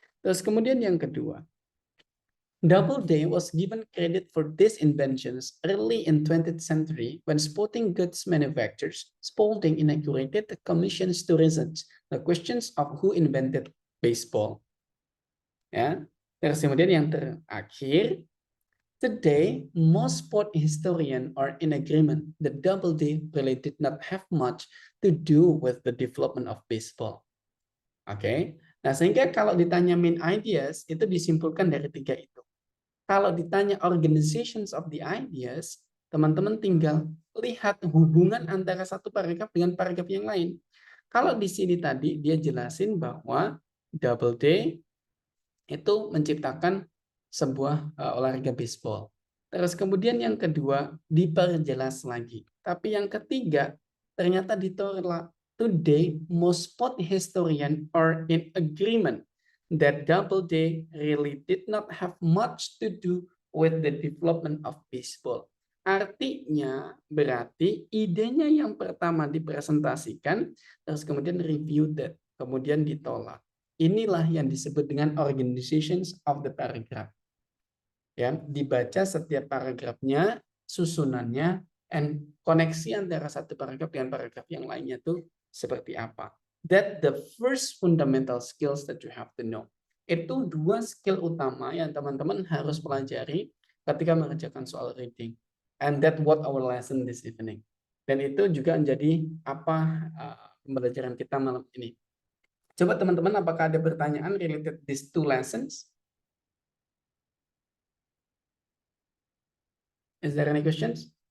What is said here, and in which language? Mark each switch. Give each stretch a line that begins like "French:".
Indonesian: Terus kemudian yang kedua,
English: Doubleday was given credit for these inventions early in 20th century when sporting goods manufacturers Spalding inaugurated the commissions to research the questions of who invented baseball.
Indonesian: Ya, terus kemudian yang terakhir,
English: today most sport historians are in agreement that Doubleday really did not have much to do with the development of baseball.
Indonesian: Oke, nah sehingga kalau ditanya main ideas itu disimpulkan dari tiga itu. Kalau ditanya organizations of the ideas, teman-teman tinggal lihat hubungan antara satu paragraf dengan paragraf yang lain. Kalau di sini tadi dia jelasin bahwa Doubleday itu menciptakan sebuah olahraga baseball. Terus kemudian yang kedua diperjelas lagi. Tapi yang ketiga ternyata ditolak.
English: Today most sport historians are in agreement that Doubleday really did not have much to do with the development of baseball.
Indonesian: Artinya berarti idenya yang pertama dipresentasikan, terus kemudian reviewed, kemudian ditolak. Inilah yang disebut dengan
English: organizations of the paragraph.
Indonesian: Ya, dibaca setiap paragrafnya, susunannya, and koneksi antara satu paragraf dengan paragraf yang lainnya itu seperti apa.
English: That the first fundamental skills that you have to know.
Indonesian: Itu dua skill utama yang teman-teman harus pelajari ketika mengerjakan soal reading.
English: And that what our lesson this evening.
Indonesian: Dan itu juga menjadi apa pembelajaran kita malam ini. Coba teman-teman, apakah ada pertanyaan
English: related these two lessons? Is there any questions?